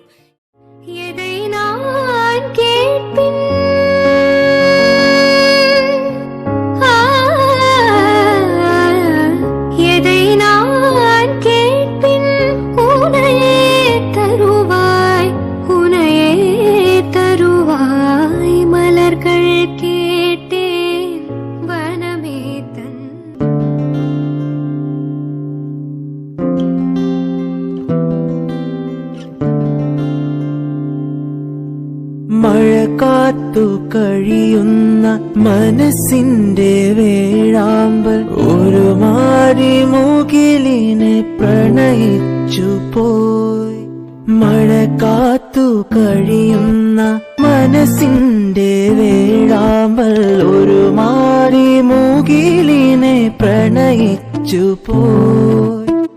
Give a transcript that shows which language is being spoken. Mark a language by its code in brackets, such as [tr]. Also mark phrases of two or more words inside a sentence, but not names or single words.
[ta] எதை நான் கேட்பின் எதை நான் கேட்பின் உனையே தருவாய் உனையே தருவாய் மலர்கள் கேட்டேன் வனமே தன் [ml] മഴ കാത്തു കഴിയുന്ന മനസ്സിന്റെ വേഴാമ്പൽ ഒരു മാറി മുകിലിനെ പ്രണയിച്ചു പോയി മഴ കാത്തു കഴിയുന്ന മനസ്സിന്റെ വേഴാമ്പൽ ഒരു മാറി മുകിലിനെ പ്രണയിച്ചു പോയി